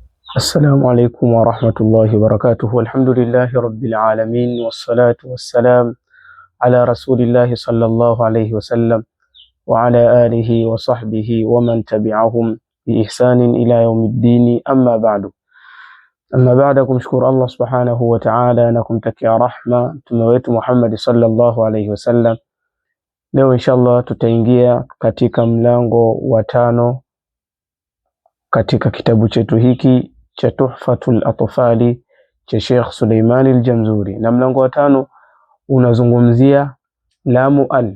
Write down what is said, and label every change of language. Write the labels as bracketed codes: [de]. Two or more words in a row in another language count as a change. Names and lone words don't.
[ar] السلام عليكم ورحمة الله وبركاته. الحمد لله رب العالمين، والصلاة والسلام على رسول الله صلى الله عليه وسلم وعلى آله وصحبه ومن تبعهم بإحسان إلى يوم الدين. أما بعد [sw] kumshukuru Allah [ar] سبحانه وتعالى [sw] na kumtakia rahma mtume wetu Muhammad [ar] صلى الله عليه وسلم. [sw] Leo inshallah tutaingia katika mlango wa 5 katika kitabu chetu hiki cha Tuhfatul Atfali cha Sheikh Suleiman al-Jamzuri, na mlango wa 5 unazungumzia [ar] لام أل.